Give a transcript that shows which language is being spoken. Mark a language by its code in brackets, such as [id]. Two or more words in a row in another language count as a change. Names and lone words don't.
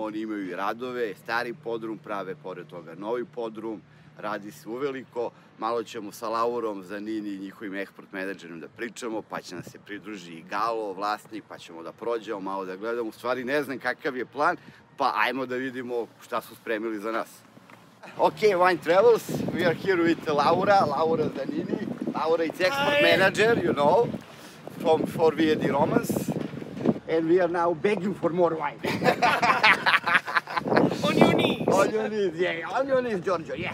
[sr] Oni imaju i radove, stari podrum, prave pored toga novi podrum, radi se uveliko. Malo ćemo sa Laurom Zanini i njihovim eksport menadžerom da pričamo, pa će nam se pridruži i Galo, vlasnik, pa ćemo da prođemo, malo da gledamo. U stvari ne znam kakav je plan, pa ajmo da vidimo šta su spremili za nas. [en] Ok, Wine Travels, we are here with Laura Zanini. Laura is export manager, you know, for Via di Romans, and we are now begging for more wine. On your knees. On your knees, yeah, on your knees, Giorgio, yes.